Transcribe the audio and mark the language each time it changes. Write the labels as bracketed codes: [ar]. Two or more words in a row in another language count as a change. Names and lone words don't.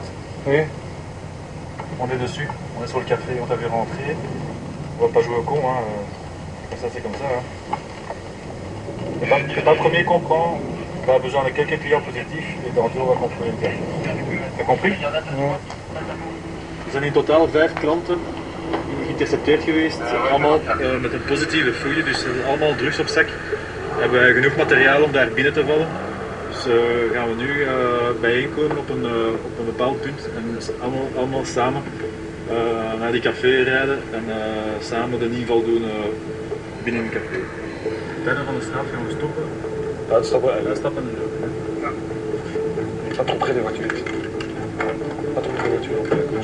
[fr] Oui. On est dessus, on est sur le café, on t'a vu rentrer. On va pas jouer au con, hein. Ça c'est comme ça. Hein. C'est pas le premier qu'on prend. On a besoin de quelques clients positifs et tantôt on va contrôler le café. T'as compris? [nl] Er zijn in totaal 5 klanten geïntercepteerd geweest, allemaal met een positieve fouille, dus allemaal drugs op zak. We hebben genoeg materiaal om daar binnen te vallen. Dus gaan we nu bijeenkomen op een bepaald punt en allemaal samen naar die café rijden en samen de inval doen binnen een café. Verder van de straat gaan we stoppen. Uitstappen en Uitstappen en lopen. [fr] Pas trop près des voitures. Pas trop près des voitures.